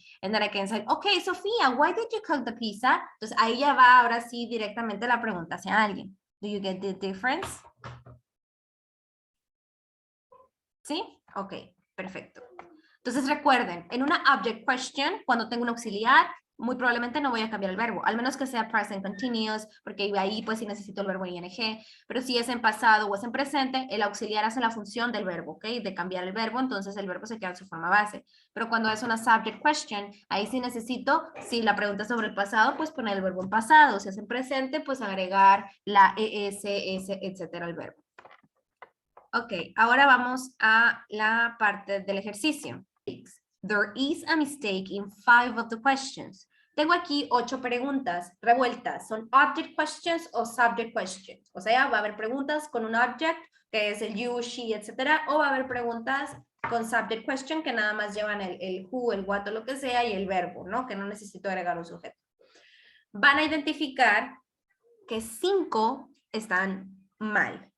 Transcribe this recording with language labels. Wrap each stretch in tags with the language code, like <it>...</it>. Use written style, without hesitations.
<en>And then I can say, okay, Sofía, why did you cook the pizza?</en> <es>Entonces, ahí ya va ahora sí directamente la pregunta hacia alguien.</es> <en>Do you get the difference?</en> <es>¿Sí? Ok, perfecto. Entonces recuerden, en una object question, cuando tengo un auxiliar, muy probablemente no voy a cambiar el verbo, al menos que sea present continuous, porque ahí pues sí necesito el verbo ing, pero si es en pasado o es en presente, el auxiliar hace la función del verbo, ¿ok? De cambiar el verbo, entonces el verbo se queda en su forma base. Pero cuando es una subject question, ahí sí necesito, si la pregunta es sobre el pasado, pues poner el verbo en pasado, si es en presente, pues agregar la es, s, etcétera, al verbo. Ok, ahora vamos a la parte del ejercicio.</es> <en>There is a mistake in 5 of the questions.</en> <es>Tengo aquí 8 preguntas revueltas. ¿Son object questions o subject questions? O sea, va a haber preguntas con un object, que es el you, she, etcétera, o va a haber preguntas con subject question que nada más llevan el who, el what o lo que sea y el verbo, ¿no? Que no necesito agregar un sujeto. Van a identificar que 5 están mal.</es>